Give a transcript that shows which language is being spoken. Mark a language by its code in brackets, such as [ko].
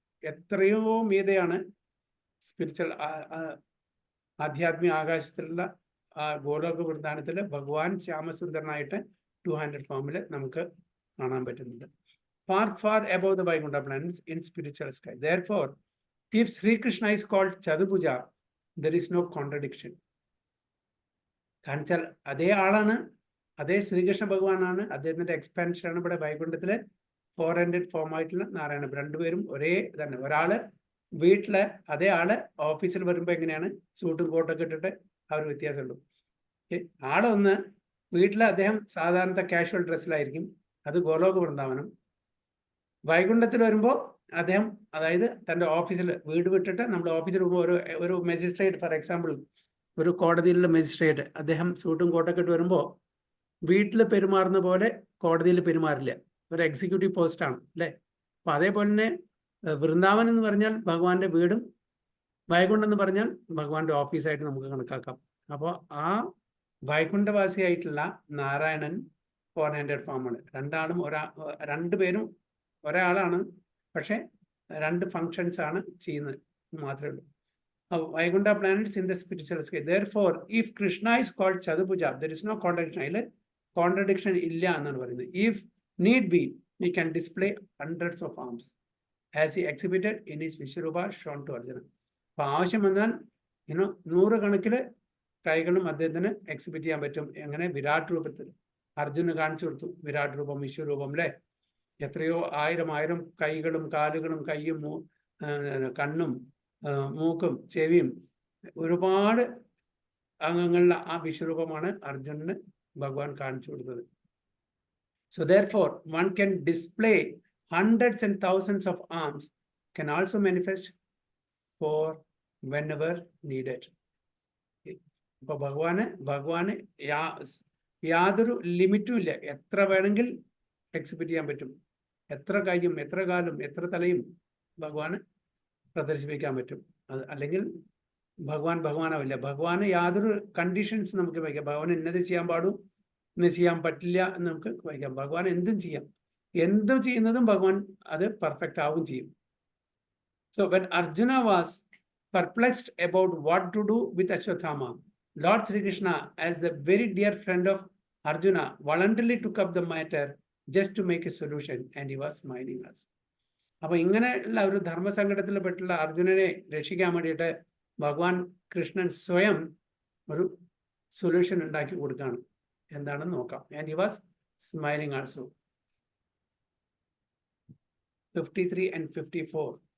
[ml] എത്രയോ മീതെയാണ് സ്പിരിച്വൽ ആധ്യാത്മിക ആകാശത്തിലുള്ള ഗോലോക വൃന്ദാവനത്തിൽ ഭഗവാൻ ശ്യാമസുന്ദരനായിട്ട് 200 ഫോമിൽ നമുക്ക് കാണാൻ പറ്റുന്നുണ്ട്. [en] Far, far above the Vaikuntha planets in spiritual sky. Therefore, if Sri Krishna is called Chaturbhuja, there is no contradiction. [ml] കാരണം അതേ ആളാണ്, അതേ ശ്രീകൃഷ്ണ ഭഗവാനാണ്, അദ്ദേഹത്തിന്റെ എക്സ്പാൻഷൻ ആണ് ഇവിടെ വൈകുണ്ഠത്തില് 400 ഫോം ആയിട്ടുള്ള നാരായണ. രണ്ടുപേരും ഒരേ തന്നെ. ഒരാള് വീട്ടില്, അതേ ആള് ഓഫീസിൽ വരുമ്പോ എങ്ങനെയാണ് സൂട്ടും കോട്ടൊക്കെ ഇട്ടിട്ട് അവർ വ്യത്യാസമുള്ളൂ. ആളൊന്ന് വീട്ടില് അദ്ദേഹം സാധാരണ കാഷ്വൽ ഡ്രസ്സിലായിരിക്കും, അത് ഗോലോക വൃന്ദാവനം. വൈകുണ്ഠത്തിൽ വരുമ്പോൾ അദ്ദേഹം, അതായത് തൻ്റെ ഓഫീസിൽ, വീട് വിട്ടിട്ട് നമ്മൾ ഓഫീസിൽ പോകുമ്പോൾ ഒരു മജിസ്ട്രേറ്റ്, [en] for example [ml] ഒരു കോടതിയിലുള്ള മജിസ്ട്രേറ്റ്, അദ്ദേഹം സൂട്ടും കോട്ടൊക്കെ ഇട്ട് വരുമ്പോൾ വീട്ടിൽ പെരുമാറുന്ന പോലെ കോടതിയിൽ പെരുമാറില്ല. ഒരു എക്സിക്യൂട്ടീവ് പോസ്റ്റാണ് അല്ലേ. അപ്പം അതേപോലെ തന്നെ വൃന്ദാവൻ എന്ന് പറഞ്ഞാൽ ഭഗവാന്റെ വീടും, വൈകുണ്ഠം എന്ന് പറഞ്ഞാൽ ഭഗവാന്റെ ഓഫീസായിട്ട് നമുക്ക് കണക്കാക്കാം. അപ്പോൾ ആ വൈകുണ്ഠവാസിയായിട്ടുള്ള നാരായണൻ 400 ഫോമാണ്. രണ്ടുപേരും ഒരാളാണ്, പക്ഷെ രണ്ട് ഫങ്ഷൻസ് ആണ് ചെയ്യുന്നത് മാത്രമേ ഉള്ളൂ. [en] Vaikuntha planets in the spiritual sky. Therefore, if Krishna is called Chaturbhuja, there is no contradiction. [ml] അതിൽ കോൺട്രഡിക്ഷൻ ഇല്ല എന്നാണ് പറയുന്നത്. [en] If need be, he can display hundreds of arms as he exhibited in his Vishwarupa shown to Arjuna. [ml] അപ്പോൾ ആവശ്യം വന്നാൽ 100 കണക്കില് കൈകളും അദ്ദേഹത്തിന് exhibit ചെയ്യാൻ പറ്റും. എങ്ങനെ? വിരാട് രൂപത്തിൽ അർജുന് കാണിച്ചു കൊടുത്തു. വിരാട് രൂപം, വിശ്വരൂപം അല്ലേ. എത്രയോ ആയിരം കൈകളും കാലുകളും കയ്യും കണ്ണും മൂക്കും ചെവിയും ഒരുപാട് അംഗങ്ങളുള്ള ആ വിശ്വരൂപമാണ് അർജുനന് ഭഗവാൻ കാണിച്ചു കൊടുത്തത്. [en] So therefore, one can display hundreds and thousands of arms, can also manifest for whenever needed. [ml] ഇപ്പൊ ഭഗവാന് യാതൊരു ലിമിറ്റും ഇല്ല. എത്ര വേണമെങ്കിൽ എക്സിബിറ്റ് ചെയ്യാൻ പറ്റും. എത്ര കൈയും എത്ര കാലും എത്ര തലയും ഭഗവാന് പ്രദർശിപ്പിക്കാൻ പറ്റും. അത് അല്ലെങ്കിൽ ഭഗവാനാവില്ല. ഭഗവാന് യാതൊരു കണ്ടീഷൻസ് നമുക്ക് വയ്ക്കാം. ഭഗവാൻ ഇന്നത് ചെയ്യാൻ പാടും, ഇന്ന് ചെയ്യാൻ പറ്റില്ല എന്ന് നമുക്ക് വയ്ക്കാം. ഭഗവാൻ എന്തും ചെയ്യാം. എന്തും ചെയ്യുന്നതും ഭഗവാൻ അത് പെർഫെക്റ്റ് ആവും ചെയ്യും. [en] So when Arjuna was perplexed about what to do with Ashwatthama, Lord Sri Krishna, as the very dear friend of Arjuna, voluntarily took up the matter just to make a solution, and he was smiling us. [ml] അപ്പൊ ഇങ്ങനെയുള്ള ഒരു ധർമ്മസങ്കടത്തിൽ പെട്ടുള്ള അർജുനനെ രക്ഷിക്കാൻ വേണ്ടിയിട്ട് ഭഗവാൻ കൃഷ്ണൻ സ്വയം ഒരു solution ഉണ്ടാക്കി കൊടുക്കുകയാണ്. എന്താണെന്ന് നോക്കാം. [en] And he was smiling also. 53 and 54.